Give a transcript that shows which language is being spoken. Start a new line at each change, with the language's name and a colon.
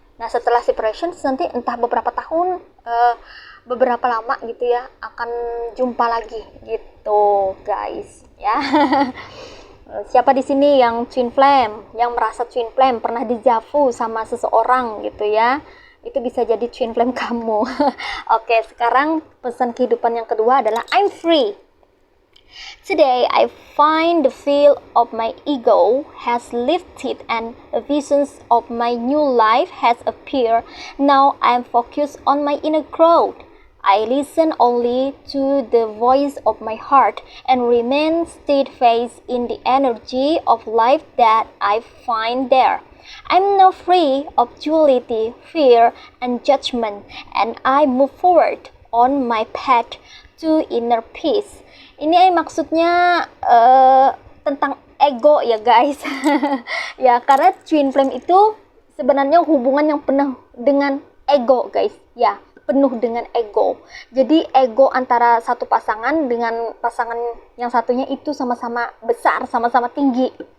Indonesian: Nah setelah separations nanti entah beberapa tahun, beberapa lama gitu ya, akan jumpa lagi gitu guys ya. Siapa di sini yang twin flame, yang merasa twin flame, pernah dijavu sama seseorang gitu ya, itu bisa jadi twin flame kamu. Oke, sekarang pesan kehidupan yang kedua adalah
English: I'm free. Today I find the veil of my ego has lifted and visions of my new life has appeared. Now I am focused on my inner growth. I listen only to the voice of my heart and remain steadfast in the energy of life that I find there. I'm now free of duality, fear, and judgment, and I move forward on my path to inner peace.
Indonesian: Ini maksudnya tentang ego ya guys. Ya, karena twin flame itu sebenarnya hubungan yang penuh dengan ego guys. Ya, penuh dengan ego. Jadi ego antara satu pasangan dengan pasangan yang satunya itu sama-sama besar, sama-sama tinggi.